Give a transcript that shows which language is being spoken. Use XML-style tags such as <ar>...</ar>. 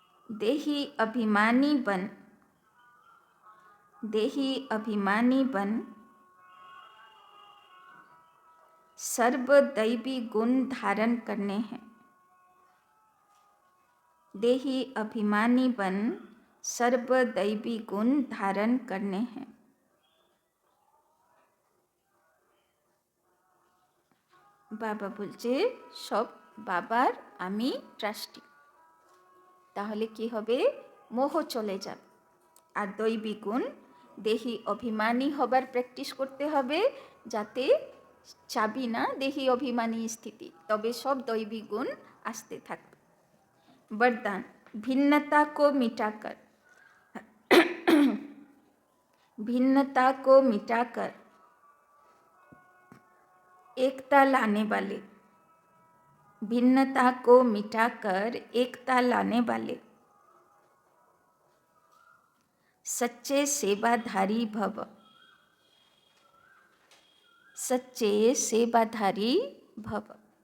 <hi>देही अभिमानी बन सर्वदैवी गुण धारण करने हैं। देही अभिमानी बन सर्वदैवी गुण धारण करने हैं।</hi> <bn>বাবা বলছে সব বাবার, আমি ট্রাস্টি, তাহলে কি হবে? মোহ চলে যাবে। আর দৈবী গুণ, দেহি অভিমানী হবার প্র্যাকটিস করতে হবে, যাতে চাবি না দেহি অভিমানী স্থিতি, তবে সব দৈবী গুণ আসতে থাকবে।</bn> <hi>वरदान, भिन्नता को मिटाकर भिन्नता को मिटाकर एकता लाने वाले, भिन्नता को मिटाकर एकता लाने वाले, सच्चे सेवाधारी भव, सच्चे सेवाधारी भव।</hi>